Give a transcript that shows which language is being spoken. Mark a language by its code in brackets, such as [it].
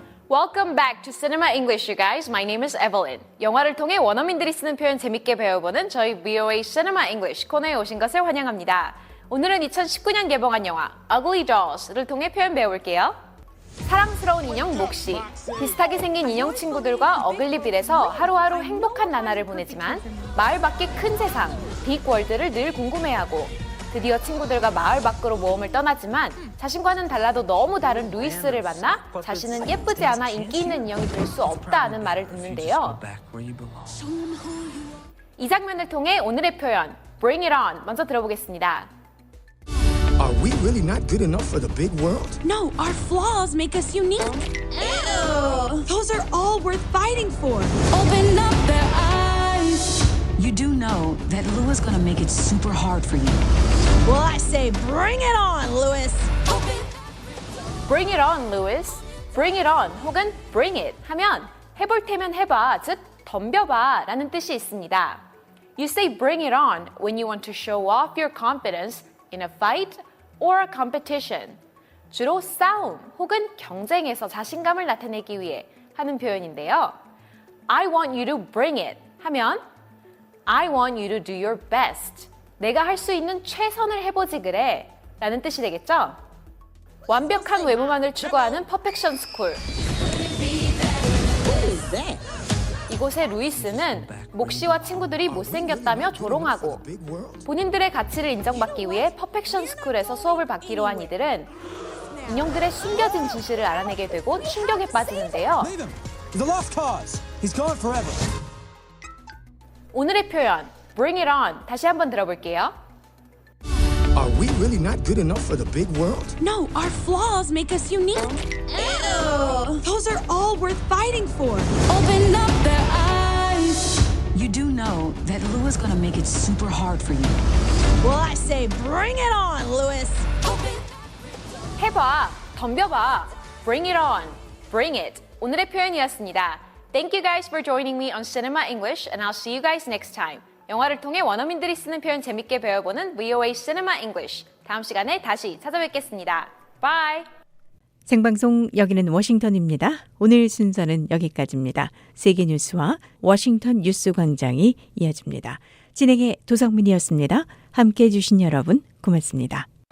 [en] Welcome back to Cinema English, you guys. My name is Evelyn. [ko] 영화를 통해 원어민들이 쓰는 표현 재밌게 배워보는 저희 BOA Cinema English 코너에 오신 것을 환영합니다. 오늘은 2019년 개봉한 영화 Ugly Dolls를 통해 표현 배워볼게요. 사랑스러운 인형 몫이 비슷하게 생긴 인형 친구들과 어글리빌에서 하루하루 행복한 나날을 보내지만 마을 밖의 큰 세상, 빅월드를 늘 궁금해하고 드디어 친구들과 마을 밖으로 모험을 떠나지만 자신과는 달라도 너무 다른 루이스를 만나 자신은 예쁘지 않아 인기 있는 인형이 될 수 없다는 말을 듣는데요. 이 장면을 통해 오늘의 표현 Bring it on 먼저 들어보겠습니다. [en] Are we really not good enough for the big world? No, our flaws make us unique. Ew! Those are all worth fighting for. Open up their eyes. You do know that Lou is gonna make it super hard for you. Well, I say bring it on, Louis. Bring it on, Louis. Bring it on [ko] 혹은 [en] bring it [ko] 하면 해볼 테면 해봐, 즉 덤벼봐 라는 뜻이 있습니다. [en] You say bring it on when you want to show off your confidence in a fight or a competition. [ko] 주로 싸움 혹은 경쟁에서 자신감을 나타내기 위해 하는 표현인데요. [en] I want you to bring it [ko] 하면 [en] I want you to do your best. [ko] 내가 할 수 있는 최선을 해보지 그래 라는 뜻이 되겠죠? 완벽한 외모만을 추구하는 퍼펙션 스쿨. 이곳의 루이스는 목 씨와 친구들이 못생겼다며 조롱하고 본인들의 가치를 인정받기 위해 퍼펙션 스쿨에서 수업을 받기로 한 이들은 인형들의 숨겨진 진실을 알아내게 되고 충격에 빠지는데요. 오늘의 표현 Bring it on 다시 한번 들어볼게요. [en] Are we really not good enough for the big world? No, our flaws make us unique. Ew! Those are all worth fighting for. Open up their eyes. You do know that Lou is gonna make it super hard for you. Well, I say bring it on, Lewis. [ko] 해봐, 덤벼봐. [en] Bring it on, bring it. [ko] 오늘의 표현이었습니다. [en] Thank you guys for joining me on Cinema English and I'll see you guys next time. [ko] 영화를 통해 원어민들이 쓰는 표현 재밌게 배워보는 VOA Cinema English. 다음 시간에 다시 찾아뵙겠습니다. [en] Bye! [ko] 생방송 여기는 워싱턴입니다. 오늘 순서는 여기까지입니다. 세계 뉴스와 워싱턴 뉴스 광장이 이어집니다. 진행의 도성민이었습니다. 함께해 주신 여러분 고맙습니다.